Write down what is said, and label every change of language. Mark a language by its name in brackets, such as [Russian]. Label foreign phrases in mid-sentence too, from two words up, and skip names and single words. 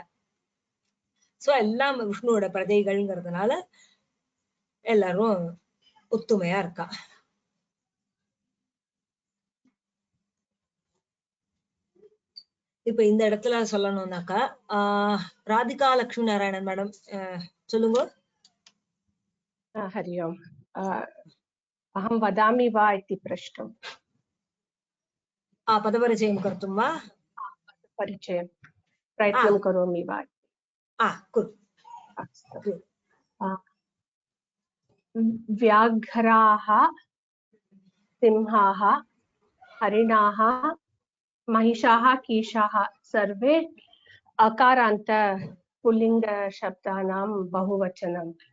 [Tamil] சோ எல்லாம் விஷ்ணுவோட பிரஜைகள்ங்கிறதுனால எல்லாரும் ஒத்துமையா இருக்கா. இப்ப இந்த இடத்துல சொல்லணும்னாக்கா ராதிகா லட்சுமி நாராயணன் மேடம் சொல்லுங்க. [Sanskrit] हरि ओम्। अहं वदामि वा इति पृष्टम्। पदपरिचयं कर्तुं वा? परिचयं प्रयत्नं करोमि वा? कुरु। अस्तु। व्याघ्राः, सिंहाः, हरिणाः, महिषाः, कीशाः सर्वे अकारान्त पुल्लिङ्ग शब्दानां बहुवचनं।